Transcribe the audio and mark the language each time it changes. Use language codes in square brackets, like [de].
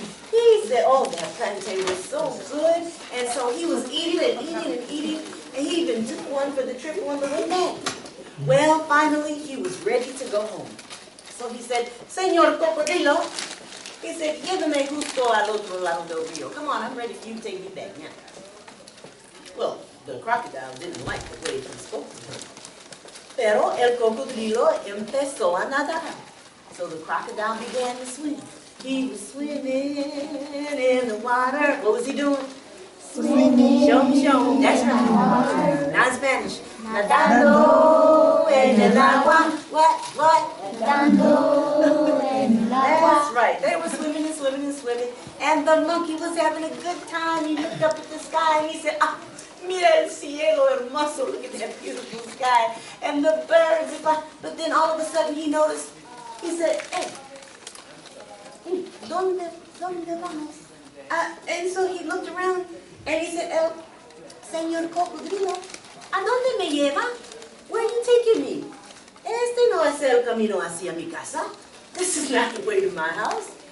[en] He said, oh, that plantain was so good. And so he was eating, and he even took one for the trip on the way back. Well, finally, he was ready to go home. So he said, Señor Cocodrilo, he said, [es] llévame justo al otro lado del río. [en] Come on, I'm ready for you to take me back now. Well, the crocodile didn't like the way he spoke to him. [es] Pero el cocodrilo empezó a nadar. [en] So the crocodile began to swim. He was swimming in the water. What was he doing? Swimming. Show. That's right. Now in Spanish. [es] Nadando en el agua. [en] What? [es] Nadando en el agua. [en] That's right. They were swimming. And the monkey was having a good time. He looked up at the sky and he said, [es] mira el cielo hermoso. [en] Look at that beautiful sky. And the birds. But then all of a sudden he noticed, he said, hey, [es] ¿dónde vamos? [en] And so he looked around and he said, Señor Cocodrilo, [es] ¿a dónde me lleva? [en] Where are you taking me? [es] Este no es el camino hacia mi casa. [en] This is not the way to my house.